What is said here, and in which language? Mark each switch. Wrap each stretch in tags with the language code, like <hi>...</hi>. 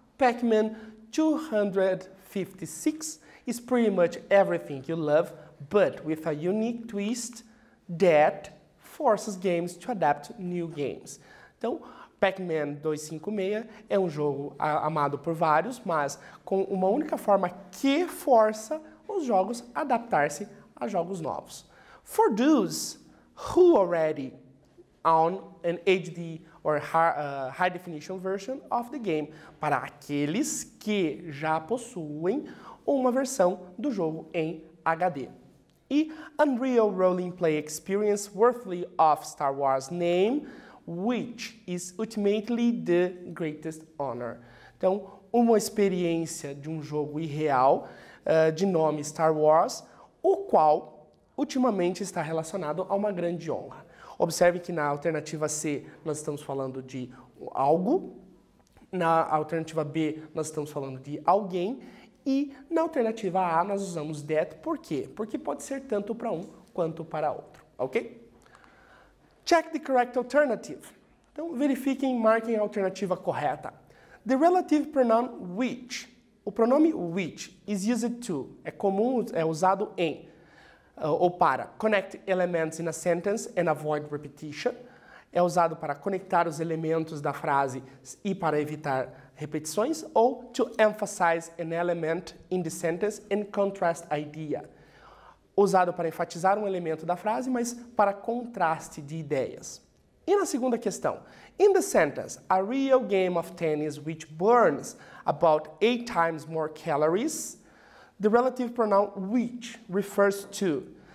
<en>Pac-Man 256 is pretty much everything you love, but with a unique twist that forces games to adapt new games.</en> <pt>Então, Pac-Man 256 é um jogo amado por vários, mas com uma única forma que força os jogos a adaptar-se a jogos novos.</pt> <en>For those who already own an HD or high definition version of the game,</en> <pt>para aqueles que já possuem uma versão do jogo em HD.</pt> <en>E Unreal Role Play Experience worthy of Star Wars name, which is ultimately the greatest honor.</en> <pt>Então, uma experiência de um jogo irreal de nome Star Wars, o qual ultimamente está relacionado a uma grande honra. Observe que na alternativa C nós estamos falando de algo, na alternativa B nós estamos falando de alguém e na alternativa A nós usamos that. Por quê? Porque pode ser tanto para um quanto para outro, ok?</pt> <en>Check the correct alternative.</en> <pt>Então verifiquem e marquem a alternativa correta.</pt> <en>The relative pronoun which.</en> <pt>O pronome</pt> <en>which is used to.</en> <pt>É comum, é usado em ou para</pt> <en>connect elements in a sentence and avoid repetition.</en> <pt>É usado para conectar os elementos da frase e para evitar repetições.</pt> <en>Ou to emphasize an element in the sentence and contrast idea.</en> <pt>Usado para enfatizar um elemento da frase, mas para contraste de ideias. E na segunda questão,</pt> <en>in the sentence, a real game of tennis which burns about 8 times more calories, the relative pronoun which refers to.</en>